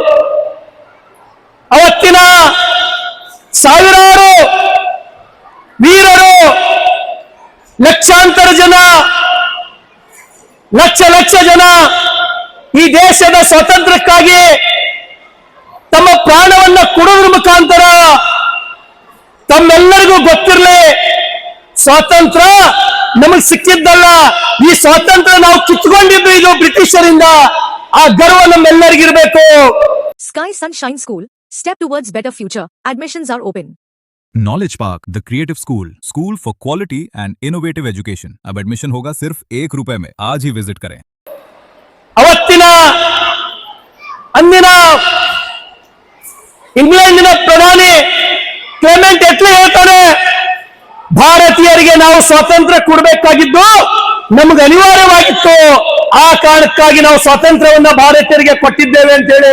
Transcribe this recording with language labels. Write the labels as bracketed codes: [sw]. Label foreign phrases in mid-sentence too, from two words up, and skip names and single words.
[kn] ಅವತ್ತಿನ ಸಾವಿರಾರು ವೀರರು, ಲಕ್ಷಾಂತರ ಜನ, ಲಕ್ಷ ಜನ ಈ ದೇಶದ ಸ್ವಾತಂತ್ರ್ಯಕ್ಕಾಗಿ ತಮ್ಮ ಪ್ರಾಣವನ್ನ ಕೊಡೋದ್ರ ಮುಖಾಂತರ ತಮ್ಮೆಲ್ಲರಿಗೂ ಗೊತ್ತಿರಲಿ, ಸ್ವಾತಂತ್ರ್ಯ ನಮಗೆ ಸಿಕ್ಕಿದ್ದಲ್ಲ, ಈ ಸ್ವಾತಂತ್ರ್ಯ ನಾವು ಕಿತ್ಕೊಂಡಿದ್ದು ಇದು ಬ್ರಿಟಿಷರಿಂದ. ಆ ಗರ್ವ ನಮ್ಮೆಲ್ಲರಿಗಿರಬೇಕು. [en] Sky Sunshine School, step towards better future. Admissions are open. Knowledge Park the creative school for quality and innovative education. [hi] अब एडमिशन होगा सिर्फ ₹1 में। आज ही विजिट करें। [kn] ಅವತ್ತಿನ ಅಂದಿನ ಇಂಗ್ಲೆಂಡಿನ ಪ್ರಧಾನಿ ಕ್ಲೆಮೆಂಟ್ ಎಟ್ಲಿ ಹೇಳ್ತಾನೆ, ಭಾರತೀಯರಿಗೆ ನಾವು ಸ್ವಾತಂತ್ರ್ಯ ಕೊಡಬೇಕಾಗಿದ್ದು ನಮಗೆ ಅನಿವಾರ್ಯವಾಗಿತ್ತು, ಆ ಕಾರಣಕ್ಕಾಗಿ ನಾವು ಸ್ವಾತಂತ್ರ್ಯವನ್ನ ಭಾರತೀಯರಿಗೆ ಕೊಟ್ಟಿದ್ದೇವೆ ಅಂತ ಹೇಳಿ.